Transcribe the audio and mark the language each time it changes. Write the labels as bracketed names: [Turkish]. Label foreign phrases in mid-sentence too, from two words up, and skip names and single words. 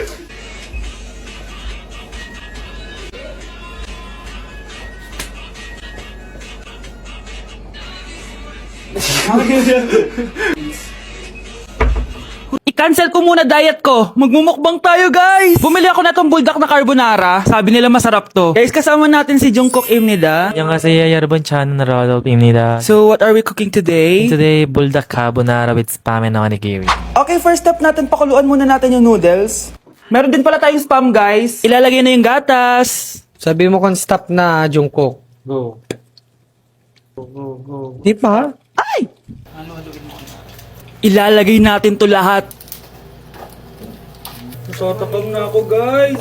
[Filipino] I-cancel ko muna diet ko. Magmumukbang tayo, guys. Bumili ako na tong buldak na carbonara. Sabi nila masarap to. Guys, kasama natin si Jungkook Imnida. [Korean] 안녕하세요 여러분 저는 로드입니다. [English] So, what are we cooking today? Today buldak carbonara with spam and onigiri. [Filipino] Okay, [English] first step [Filipino] natin, pakuluan muna natin yung noodles. Meron din pala tayong spam, guys. Ilalagay na yung gatas. Sabi mo kung stop na, Jungkook. Go. Di pa? Ay! Ilalagay natin to lahat. Tatakam na ako, guys.